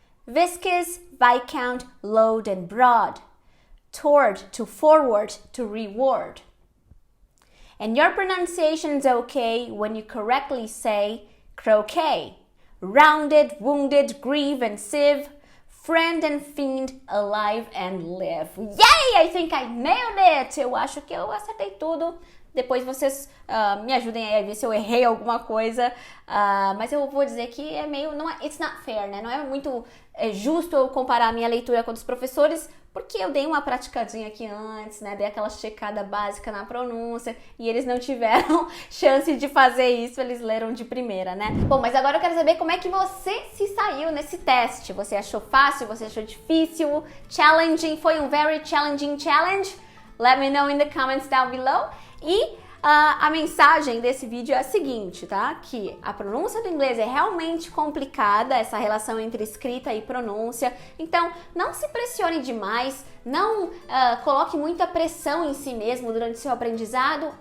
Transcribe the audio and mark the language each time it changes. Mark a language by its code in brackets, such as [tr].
[en] Viscous, viscount, load and broad. Toward to forward to reward. And your pronunciation's okay when you correctly say croquet. Rounded, wounded, grieve and sieve. Friend and fiend, alive and live. Yay! I think I nailed it! [pt] Eu acho que eu acertei tudo. Depois vocês me ajudem aí a ver se eu errei alguma coisa. Mas eu vou dizer que é meio... [en] it's not fair, [pt] né? Não é muito justo eu comparar a minha leitura com a dos professores, porque eu dei uma praticadinha aqui antes, né? Dei aquela checada básica na pronúncia e eles não tiveram chance de fazer isso, eles leram de primeira, né? Bom, mas agora eu quero saber como é que você se saiu nesse teste. Você achou fácil? Você achou difícil? Challenging? Foi um [en] very challenging challenge? Let me know in the comments down below. [pt] E a mensagem desse vídeo é a seguinte, tá? Que a pronúncia do inglês é realmente complicada, essa relação entre escrita e pronúncia. Então, não se pressione demais, não coloque muita pressão em si mesmo durante seu aprendizado.